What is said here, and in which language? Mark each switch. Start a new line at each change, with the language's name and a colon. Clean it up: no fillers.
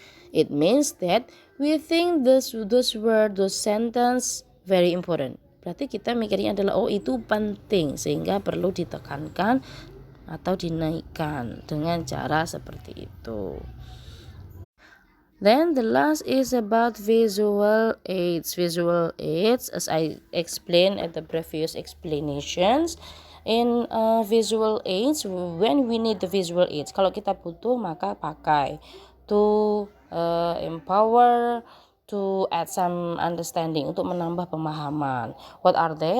English: It means that we think those word, those sentence very important.
Indonesian: Berarti kita mikirnya adalah itu penting sehingga perlu ditekankan atau dinaikkan dengan cara seperti itu.
English: Then the last is about visual aids. Visual aids, as I explained at the previous explanations. In visual aids, when we need the visual aids,
Indonesian: kalau kita butuh maka pakai
English: to empower, to add some understanding,
Indonesian: untuk menambah pemahaman.
English: What are they?